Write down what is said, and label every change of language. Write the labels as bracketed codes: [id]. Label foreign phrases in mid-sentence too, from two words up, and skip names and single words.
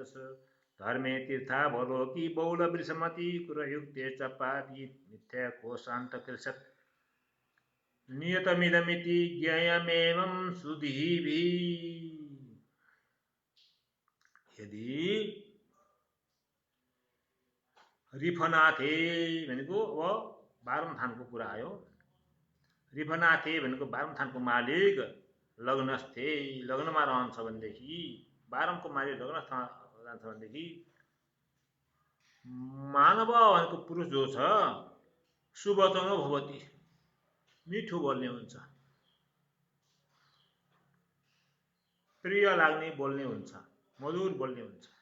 [sa] धर्मे तीर्थावलोकी बहुल वृषमति कुरयुक्ते च पापी मिथ्या कोशान्तकृस्यात् नियतमिदमिति ज्ञेयमेवं सुधीभिः। [ne] यदि रिफनाथे भनेको अब 12औं थानको कुरा आयो। रिफनाथे भनेको 12औं थानको मालिक लग्नस्थे लग्नमा रहन्छ भनेदेखि 12औंको मालिक लग्नस्थ जान्छ भनेदेखि मानव भनेको पुरुष जो छ [sa] सुवचनो भवति [ne] मिठो बोल्ने हुन्छ, प्रिय लाग्ने बोल्ने हुन्छ, मधुर बोल्ने हुन्छ।